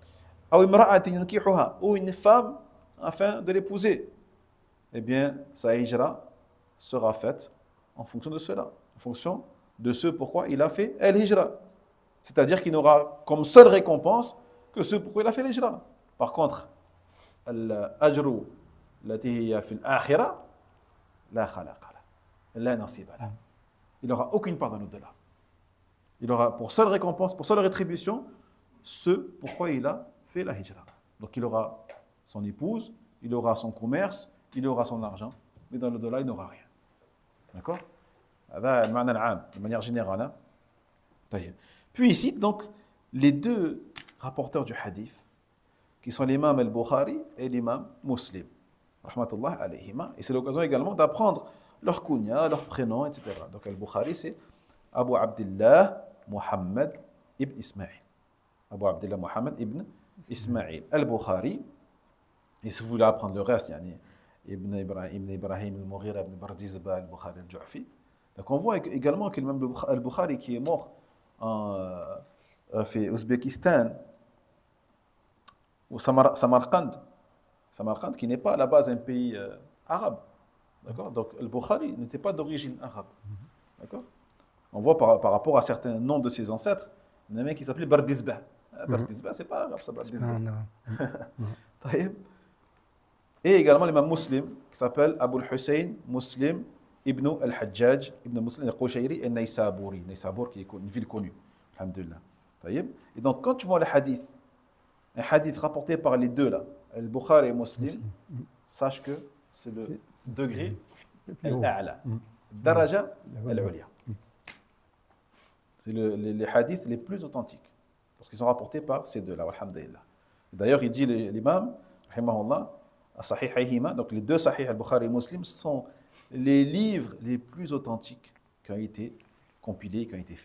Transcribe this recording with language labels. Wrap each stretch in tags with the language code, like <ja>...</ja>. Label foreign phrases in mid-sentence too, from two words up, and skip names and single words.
<fr>Ou une femme afin de l'épouser. Eh bien, sa hijra sera faite en fonction de cela, en fonction de ce pourquoi il a fait al-hijra. C'est-à-dire qu'il n'aura comme seule récompense que ce pourquoi il a fait l'hijra. Par contre,</fr> <ar>al-ajru التي هي في الآخرة لا خلاق له لا نصيب له.</ar> <fr>Il n'aura aucune part dans l'au-delà. Il aura pour seule récompense, pour seule rétribution, ce pourquoi il a fait la hijra. Donc il aura son épouse, il aura son commerce, il aura son argent, mais dans l'au-delà, il n'aura rien. D'accord?</fr> <ar>هذا المعنى العام</ar> <fr>de manière générale. Puis ici, donc, les deux rapporteurs du hadith, qui sont l'imam al-Bukhari et l'imam Muslim,</fr> <ar>رحمة الله عليهما,</ar> <fr>et c'est l'occasion également d'apprendre leur kunya, leur prénom, etc. Donc al-Bukhari, c'est Abu Abdillah Muhammad ibn Ismail. Abu Abdillah Muhammad ibn Ismail. Al-Bukhari, et si vous voulez apprendre le reste, Ibn Ibrahim al-Mughira ibn Bardizba al-Bukhari al-Ju'fi. Donc on voit également que l'imam al-Bukhari qui est mort en Ouzbékistan, ou Samarkand, qui n'est pas à la base un pays arabe. D'accord? Donc, al-Bukhari n'était pas d'origine arabe. D'accord? On voit par rapport à certains noms de ses ancêtres, il y en a un qui s'appelait Bardizbah. Bardizbah, c'est pas arabe, ça, Bardizbah. Et également l'imam Muslim, qui s'appelle Abu al-Hussein Muslim ibn al-Hajjaj, ibn Muslim al-Qushayri et Naysaburi. Naysabur, qui est une ville connue. Alhamdulillah. Et donc, quand tu vois le hadith, un hadith rapporté par les deux là, al-Bukhari et Muslim, sache que c'est le degré</fr> <ar>الأعلى، درجة العليا.</ar> <fr>C'est les hadiths les plus authentiques, parce qu'ils sont rapportés par ces deux là, alhamdulillah. D'ailleurs, il dit l'imam,</fr> <ar>رحمه الله، الصحيحيهما,</ar> <fr>donc les deux sahih al-Bukhari et Muslim sont les livres les plus authentiques qui ont été compilés, qui ont été faits.</fr>